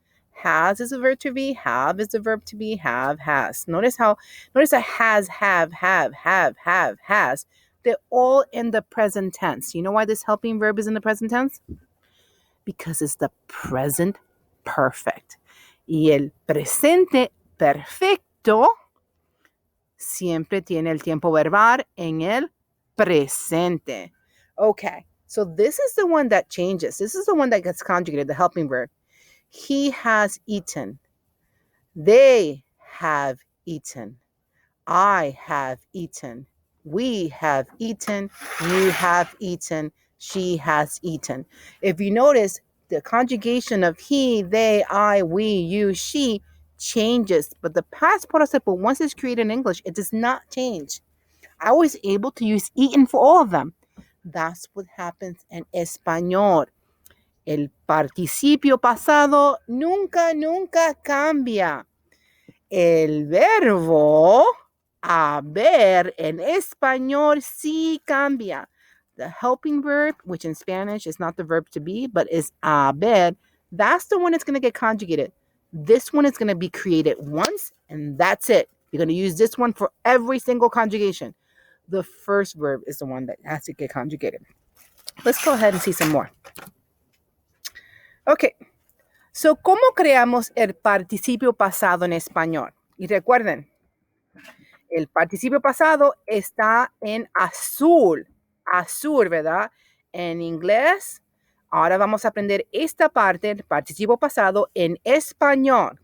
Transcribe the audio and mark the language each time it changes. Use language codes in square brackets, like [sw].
[en] Has is a verb to be, have is a verb to be, have, has. Notice that has, have, has. They're all in the present tense. You know why this helping verb is in the present tense? Because it's the present perfect. [es] Y el presente perfecto siempre tiene el tiempo verbal en el presente. [en] Okay, so this is the one that changes. This is the one that gets conjugated, the helping verb. He has eaten. They have eaten. I have eaten. We have eaten. You have eaten. She has eaten. If you notice, the conjugation of he, they, I, we, you, she changes, but the past participle, once it's created in English, it does not change. I was able to use eaten for all of them. That's what happens in Español. [es] El participio pasado nunca cambia. El verbo haber en español sí cambia. [en] The helping verb, which in Spanish is not the verb to be, but is haber, that's the one that's going to get conjugated. This one is going to be created once, and that's it. You're going to use this one for every single conjugation. The first verb is the one that has to get conjugated. Let's go ahead and see some more. Okay. [es] So, ¿cómo creamos el participio pasado en español? Y recuerden, el participio pasado está en azul, ¿verdad? En inglés, ahora vamos a aprender esta parte del participio pasado en español.